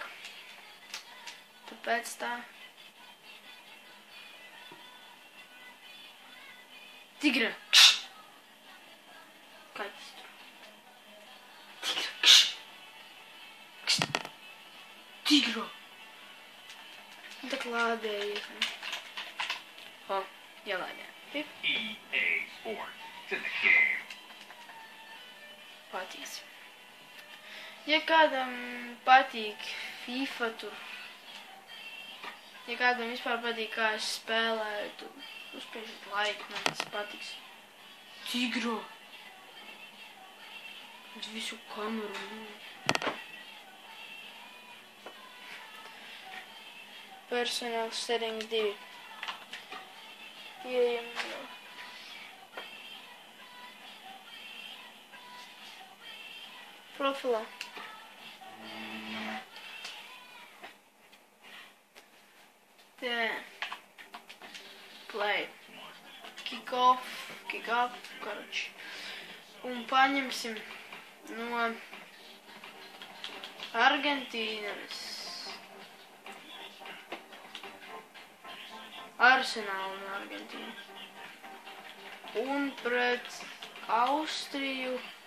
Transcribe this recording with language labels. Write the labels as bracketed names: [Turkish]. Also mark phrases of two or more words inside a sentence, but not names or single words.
[Latvian] Tāpēc tā. Tigra! Kaķis tur. Tigra! Tā klādējies. O, ielādē. [English] EA Sports. It's in the game. [Latvian] Patiks. Ja kādam patīk FIFA tur, ja kādam vispār patīk, kā es spēlēju, tur uzspiežat laiku, man tas patiks. Tigro! Uz visu kameru. [English] Personal settings 2. [Latvian] Ieejam. Profilā. Play. [English] Kick off, [Latvian] karoči. Un paņemsim no Argentīnas. Arsenālu no Argentīnas. Un pret Austriju.